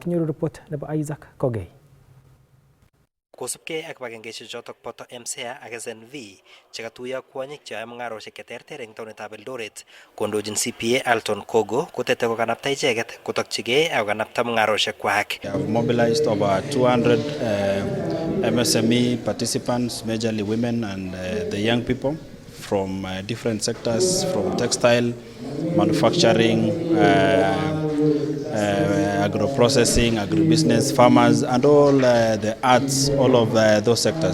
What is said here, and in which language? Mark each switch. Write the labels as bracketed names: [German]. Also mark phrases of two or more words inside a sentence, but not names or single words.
[Kalenjin] Kinyoru report nebo Isaac Kogei. Kosubkei ak kibagengeisiek chotok boto MSEA ak SNV chekatuiyo kwonyik cheyoe mung'arosiek cheterter eng taonitab Eldoret, kondochin CPA Alton Kogo kotete kokanapta icheket kotokchigei ak kokanapta mung'arosiekwak. [English] We have mobilized over 200 MSME participants, majorly women and the young people from different sectors, from textile, manufacturing, agro-processing, agribusiness, farmers, and all the arts, all of those sectors.